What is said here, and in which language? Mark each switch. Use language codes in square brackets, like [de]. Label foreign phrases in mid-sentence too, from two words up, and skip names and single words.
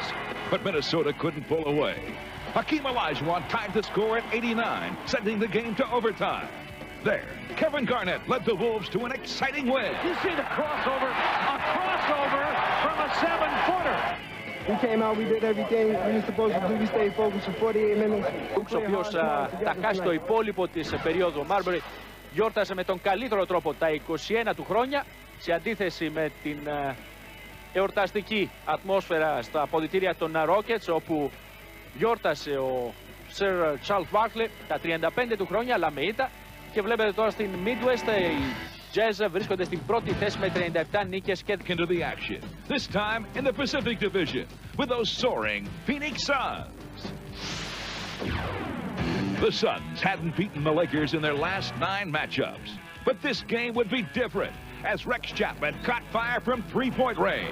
[en] But Minnesota couldn't pull away. Hakeem Olajuwon tied the score at 89, sending the game to overtime. There, Kevin Garnett led the Wolves to an exciting win. You see the crossover, a crossover from a 7-footer. We came out, we did everything we were supposed to do. We stayed focused for 48 minutes. [el] Ο οποίος θα χάσει το υπόλοιπο της περίοδου. Ο Μάρμπερι γιόρτασε με τον καλύτερο τρόπο τα 21 του χρόνια, σε αντίθεση με την εορταστική ατμόσφαιρα στα αποδυτήρια των Rockets, όπου γιόρτασε ο Sir Charles Barkley τα 35 του χρόνια, αλλά με ήττα. Και βλέπετε τώρα στην Midwest οι Jazz βρίσκονται στην πρώτη θέση με 37 νίκες και [en] into the action. This time in the Pacific Division with those soaring Phoenix Suns. The Suns hadn't beaten the Lakers in their last 9 matchups, but this game would be different as Rex Chapman caught fire from 3-point range.